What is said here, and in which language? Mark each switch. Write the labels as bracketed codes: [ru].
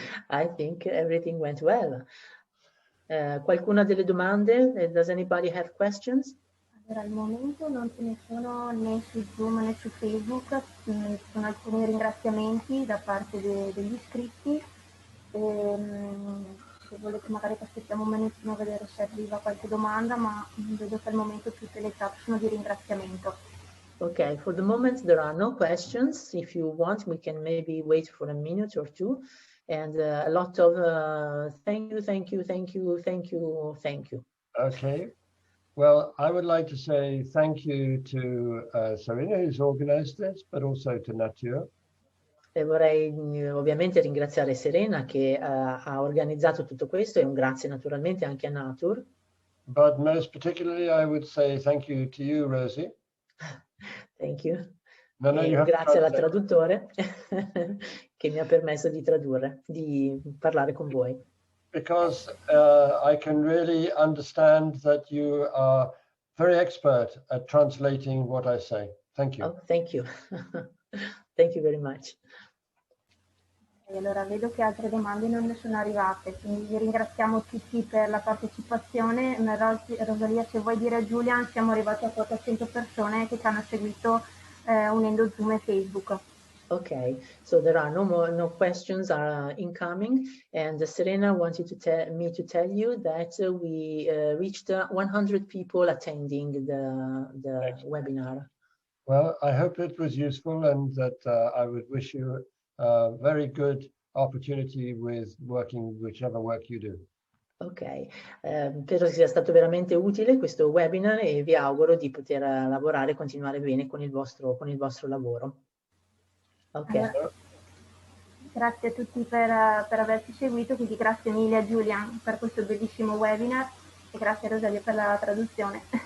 [en] I think everything went well. [it] Qualcuna delle domande? [en] Does anybody have questions? [it] Allora, al momento non ce ne sono né su Zoom né su Facebook, ci sono alcuni ringraziamenti da parte degli iscritti. Se volete magari aspettiamo un minutino a vedere se arriva qualche domanda, ma vedo che al momento tutte le chat sono di ringraziamento. [en] Okay, for the moment there are no questions. If you want, we can maybe wait for a minute or two. And a lot of thank you, thank you, thank you, thank you, thank you. Okay. Well, I would like to say thank you to Sarina, who's organized this, but also to Natur. [it] E vorrei ovviamente ringraziare Serena che ha organizzato tutto questo, e un grazie naturalmente anche a Natur. [en] But most particularly, I would say thank you to you, Rosie. Thank you. No, no, [it] E [en] you [it] un [en] have to [it] grazie alla [en] translate. [it] traduttore che mi ha permesso di tradurre, di parlare con voi. [en] Because I can really understand that you are very expert at translating what I say. Thank you. Oh, thank you. Thank you very much. [it] E allora vedo che altre domande non ne sono arrivate, quindi vi ringraziamo tutti per la partecipazione. Rosalia, se vuoi dire a Julian, siamo arrivati a quota 100 persone che ci hanno seguito unendo Zoom e Facebook. [en] Okay, so there are no questions are incoming, and Serena wanted to tell you that we reached 100 people attending the webinar. Well, I hope it was useful, and that I would wish you a very good opportunity with working whichever work you do. [it] Ok, spero sia stato veramente utile questo webinar e vi auguro di poter lavorare e continuare bene con il vostro lavoro. Ok. Allora, grazie a tutti per averci seguito, quindi grazie mille a Julian per questo bellissimo webinar e grazie a Rosalia per la traduzione.